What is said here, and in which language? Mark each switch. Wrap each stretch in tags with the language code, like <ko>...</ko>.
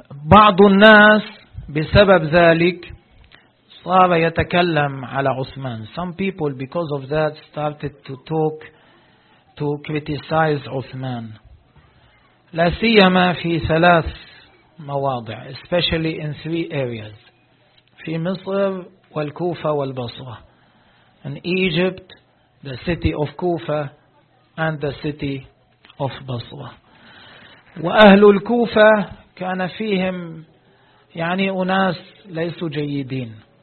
<ar>بعض الناس بسبب ذلك صار يتكلم على عثمان.</ar> <en>Some people because of that started to talk, to criticize عثمان. لا سيما في ثلاث مواضع, especially in three areas.</en> <ar>في مصر والكوفة والبصرة.</ar> <en>In Egypt, the city of Kufa and the city of Basra.</en> <ar>وأهل الكوفة كان فيهم يعني أناس ليسوا جيدين.</ar>